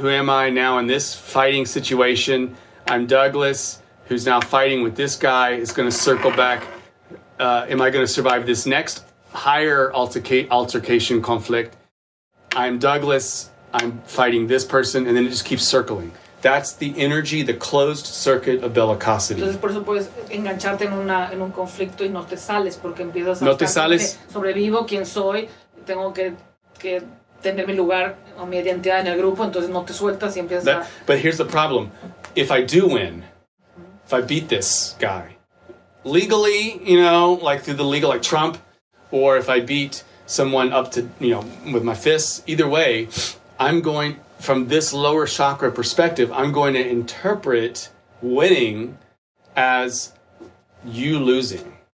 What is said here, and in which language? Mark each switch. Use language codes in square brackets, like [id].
[en] Who am I now in this fighting situation? I'm Douglas, who's now fighting with this guy. It's going to circle back. Am I going to survive this next higher altercation conflict? I'm Douglas. I'm fighting this person, and then it just keeps circling. That's the energy, the closed circuit of bellicosity. [es] Entonces por eso puedes engancharte en un conflicto y no te sales porque empiezas a no te sales. Sobrevivo, quién soy, tengo que tener mi lugar o mi identidad en el grupo, entonces no te sueltas y empiezas [en] But here's the problem. If I do win, if I beat this guy, legally, like through the legal, like Trump, or if I beat someone up to, with my fists, either way, I'm going, from this lower chakra perspective, I'm going to interpret winning as you losing.